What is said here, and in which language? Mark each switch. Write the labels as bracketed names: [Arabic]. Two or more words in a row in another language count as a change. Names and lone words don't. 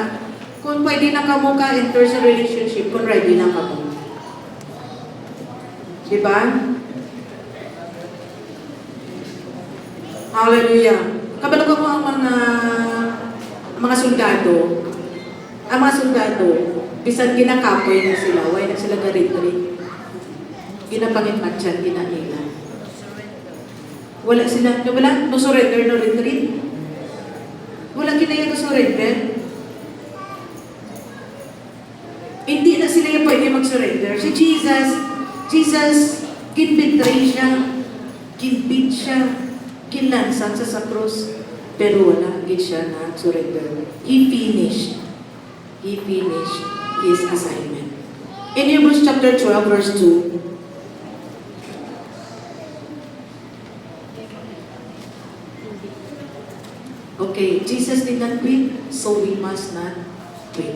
[Hiligaynon] Kung pwede na ka mo ka-enter sa relationship, kung ready na ka mo. Diba? Hallelujah. Kabalo ka mo ang mga sundalo. Ang mga sundalo, bisan ginakapoy na sila, why na sila garit-garit. Ginapangit-matyan, ginanila. Wala sila, [English] no surrender, no retreat. [Filipino] Wala kinaya [English] no surrender. [Filipino] Hindi na sila yung pwede mag-surrender. Si Jesus, kinbetray siya, kinbeat siya, kinlansan sa krus, pero wala, hindi siya na-surrender. [English] He finished his assignment. In Hebrews chapter 12, verse 2, okay, Jesus did not quit, so we must not quit.